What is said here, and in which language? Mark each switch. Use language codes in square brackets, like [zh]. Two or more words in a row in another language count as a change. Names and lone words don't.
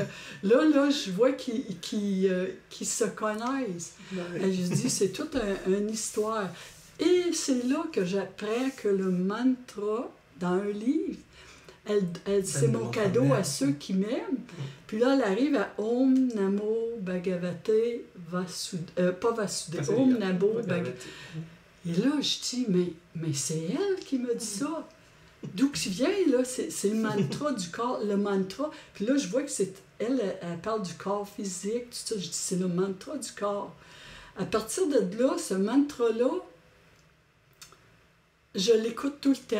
[fr] là, je vois qu'ils se connaissent. Et je dis, c'est toute une histoire. Et c'est là que j'apprends que le mantra, dans un livre, elle c'est mon cadeau à ceux qui m'aiment. Puis là, elle arrive à [sa] ओम् नमो भगवते वासुदेवाय. Pas वासुदेवाय, ओम् नमो भगवते. [fr] Et là, je dis, mais c'est elle qui me dit ça. d'où qui vient, là, c'est le mantra du corps, le mantra. Puis là, je vois que elle parle du corps physique, tout ça. Je dis, c'est le mantra du corps. À partir de là, ce mantra-là, je l'écoute tout le temps.